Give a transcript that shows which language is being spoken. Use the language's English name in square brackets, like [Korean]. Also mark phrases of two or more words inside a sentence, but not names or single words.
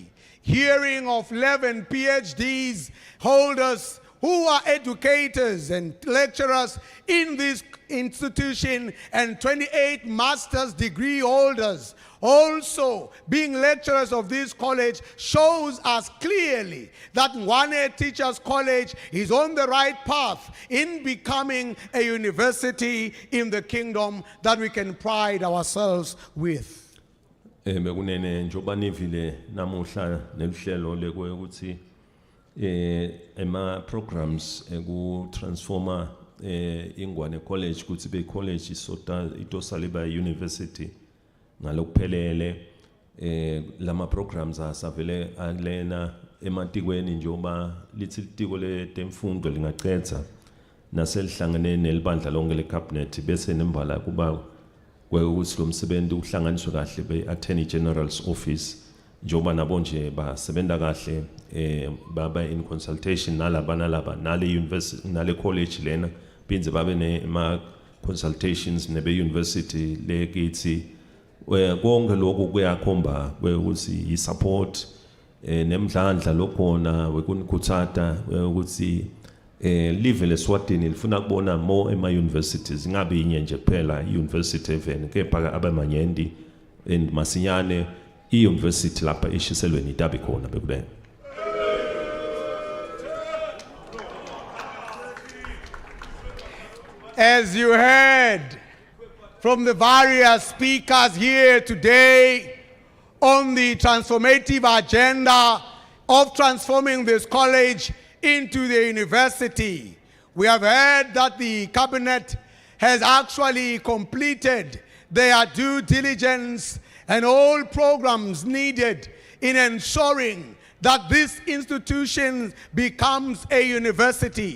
[English] Hearing of 11 PhDs holders who are educators and lecturers in this institution and 28 master's degree holders also being lecturers of this college shows us clearly that Ngwane Teachers College is on the right path in becoming a university in the kingdom that we can pride ourselves with. [Swati] Bekunene njoba nivile namuhla nehlelo lekwe ukuthi ema programs egu transforma iNgwane College ukuthi be college isota itosaliba university ngalokuphelele lama programs asavele alena ematikweni njoba lithi litiko letemfundo lingacetha naselihlangene nelibandla lonke lecabinet bese nembala kuba kwekuthi lo msebenzi uhlanganiswe kahle be-Attorney General's Office njoba nabo nje basebenza kahle baba [English] in consultation [Swati] nalaba nale university nale college lena benze babe nema consultations nebe university lekithi konke lokho kuyakhomba ukuthi i-support nemdlandla lokhona wekunikhuthata ukuthi live leSwatini lifuna kubona more ema-universities ingabe inye nje kuphela i-university even kepha abamanyendi and masinyane i-university lapha ishiselweni itabi khona bekule. [English] As you heard from the various speakers here today on the transformative agenda of transforming this college into the university, we have heard that the cabinet has actually completed their due diligence and all programs needed in ensuring that this institution becomes a university.